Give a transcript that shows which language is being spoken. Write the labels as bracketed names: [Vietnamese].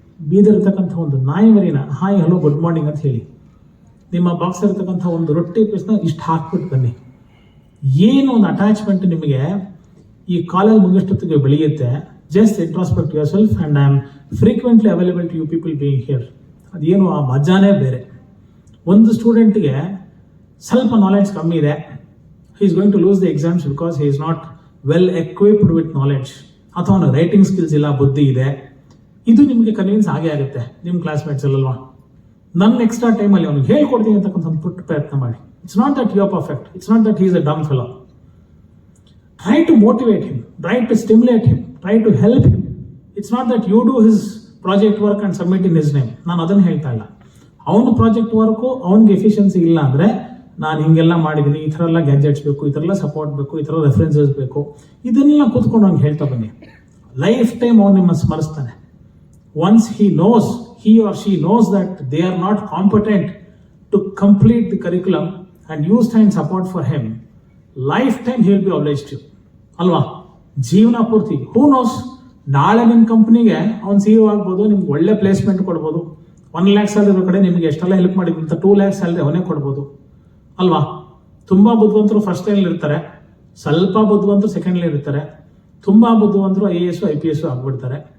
[Kannada] ಬೀದಿರ್ತಕ್ಕಂಥ ಒಂದು ನಾಯಿ ಮರಿನ hi hello good morning ಅಂತ ಹೇಳಿ. ನಿಮ್ಮ ಬಾಕ್ಸ್ ಇರ್ತಕ್ಕಂಥ ಒಂದು ರೊಟ್ಟಿ ಪೀಸ್ನ ಇಷ್ಟು ಹಾಕ್ಬಿಟ್ಟು ಬನ್ನಿ. ಏನು ಒಂದು ಅಟ್ಯಾಚ್ಮೆಂಟ್ ನಿಮಗೆ ಈ ಕಾಲೇಜ್ ಮುಗಿಷ್ಟೊತ್ತಿಗೆ ಬೆಳೆಯುತ್ತೆ. [English] Just introspect your self and I am frequently available to you people being here. [Kannada] ಅದೇನು ಆ ಮಜಾನೇ ಬೇರೆ. ಒಂದು ಸ್ಟೂಡೆಂಟ್ಗೆ ಸ್ವಲ್ಪ ನಾಲೆಡ್ಜ್ ಕಮ್ಮಿ ಇದೆ, [English] he is going to lose the exams because he is not well equipped with knowledge. [Kannada] ಅಥವಾ ಅವನ ರೈಟಿಂಗ್ ಸ್ಕಿಲ್ಸ್ ಇಲ್ಲ, ಬುದ್ಧಿ ಇದೆ. ಇದು ನಿಮಗೆ ಕನ್ವಿನ್ಸ್ ಆಗೇ ಆಗುತ್ತೆ ನಿಮ್ಮ ಕ್ಲಾಸ್ಮೇಟ್ಸ್ ಅಲ್ವಾ. ನನ್ನ ಎಕ್ಸ್ಟ್ರಾ ಟೈಮಲ್ಲಿ ಅವ್ನಿಗೆ ಹೇಳ್ಕೊಡ್ತೀನಿ ಅಂತಕ್ಕಂಥ ಒಂದು ಪುಟ್ಟ ಪ್ರಯತ್ನ ಮಾಡಿ. [English] It's not that you are perfect, it's not that he is a dumb fellow. Try to motivate him, try to stimulate him, try to help him. It's not that you do his project work and submit in his name. [Kannada] ನಾನು ಅದನ್ನು ಹೇಳ್ತಾ ಇಲ್ಲ. ಅವನು project work ಅವನಿಗೆ efficiency ಇಲ್ಲ ಅಂದರೆ, ನಾನು ಹಿಂಗೆಲ್ಲ ಮಾಡಿದ್ದೀನಿ, ಈ ಥರ ಎಲ್ಲ ಗ್ಯಾಜೆಟ್ಸ್ ಬೇಕು, ಈ ಥರ ಎಲ್ಲ ಸಪೋರ್ಟ್ ಬೇಕು, ಈ ಥರ ರೆಫರೆನ್ಸಸ್ ಬೇಕು, ಇದನ್ನೆಲ್ಲ ಕೂತ್ಕೊಂಡು ಅವ್ನಿಗೆ ಹೇಳ್ತಾ ಬನ್ನಿ. ಲೈಫ್ ಟೈಮ್ ಅವ್ನು ನಿಮ್ಮ ಸ್ಮರಿಸ್ತಾನೆ. [English] Once he or she knows that they are not competent to complete the curriculum and use time support for him, lifetime he will be obliged to. [Kannada] ಅಲ್ವಾ? ಜೀವನ ಪೂರ್ತಿ. ಹೂ ನೋಸ್, ನಾಳೆ ನಿಮ್ಮ ಕಂಪ್ನಿಗೆ ಅವ್ನು CEO ಆಗ್ಬೋದು, ನಿಮ್ಗೆ ಒಳ್ಳೆ ಪ್ಲೇಸ್ಮೆಂಟ್ ಕೊಡ್ಬೋದು. 1 lakh ಸ್ಯಾಲರಿ ಇರೋ ಕಡೆ ನಿಮಗೆ ಎಷ್ಟೆಲ್ಲ ಹೆಲ್ಪ್ ಮಾಡಿದಂತ 2 lakh ಸ್ಯಾಲರಿ ಅವನೇ ಕೊಡ್ಬೋದು ಅಲ್ವಾ? ತುಂಬ ಬುದ್ಧಿವಂತರು ಫಸ್ಟ್ ಲೈನ್ ಇರ್ತಾರೆ, ಸ್ವಲ್ಪ ಬುದ್ಧಿವಂತರು ಸೆಕೆಂಡ್ ಲೈನ್ ಇರ್ತಾರೆ, ತುಂಬ ಬುದ್ಧಿವಂತರು IAS IPS ಆಗ್ಬಿಡ್ತಾರೆ.